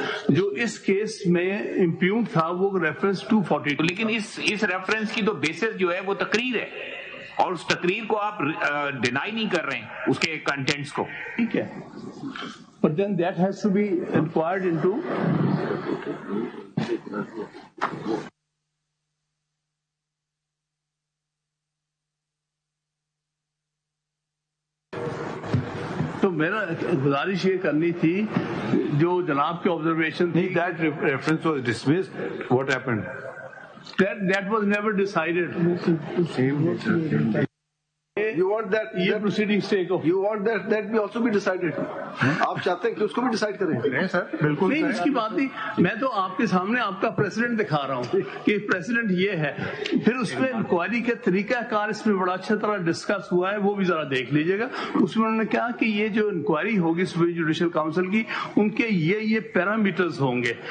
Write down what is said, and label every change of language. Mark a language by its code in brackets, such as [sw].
[ur] جو اس کیس میں امپیونڈ تھا وہ ریفرنس 242. لیکن اس ریفرنس کی تو بیسس جو ہے وہ تقریر ہے, اور اس تقریر کو آپ ڈینائی نہیں کر رہے ہیں اس کے کنٹینٹس کو. ٹھیک ہے, [en] but then that has to be inquired into. [ur] تو میرا گزارش یہ کرنی تھی جو جناب کے آبزرویشن تھی. [en] That reference was dismissed. What happened? That was never decided. You want that [ur] یہ [en] proceedings take off. You want that be also be decided. [ur] آپ چاہتے ہیں کہ اس کو بھی ڈیسائیڈ کریں؟ نہیں سر, بالکل نہیں, اس کی بات نہیں. میں تو آپ کے سامنے آپ کا پریسیڈنٹ دکھا رہا ہوں کہ پریسیڈنٹ یہ ہے. پھر اس میں انکوائری کے طریقہ کار اس میں بڑا اچھا طرح ڈسکس ہوا ہے, وہ بھی ذرا دیکھ لیجیے گا. اس میں انہوں نے کہا کہ یہ جو انکوائری ہوگی سپریم جوڈیشل کاؤنسل کی, ان کے یہ پیرامیٹرز ہوں گے.